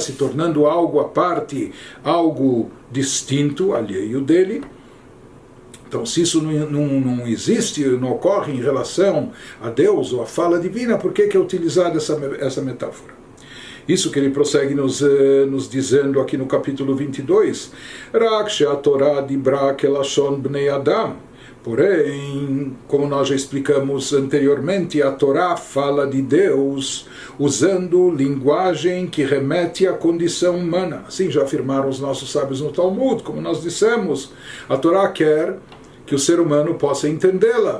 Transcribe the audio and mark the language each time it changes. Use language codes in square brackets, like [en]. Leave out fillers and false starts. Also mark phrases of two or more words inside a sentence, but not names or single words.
[pt] Se tornando algo à parte, algo distinto, alheio dele. Então, se isso não existe, não ocorre em relação a Deus ou a fala divina, por que é utilizada essa metáfora? Isso que ele prossegue nos dizendo aqui no capítulo 22. [he] רק שהתורה דיברה כלשון בני אדם. [pt] Porém, como nós já explicamos anteriormente, a Torá fala de Deus usando linguagem que remete à condição humana. Assim já afirmaram os nossos sábios no Talmud, como nós dissemos. A Torá quer que o ser humano possa entendê-la.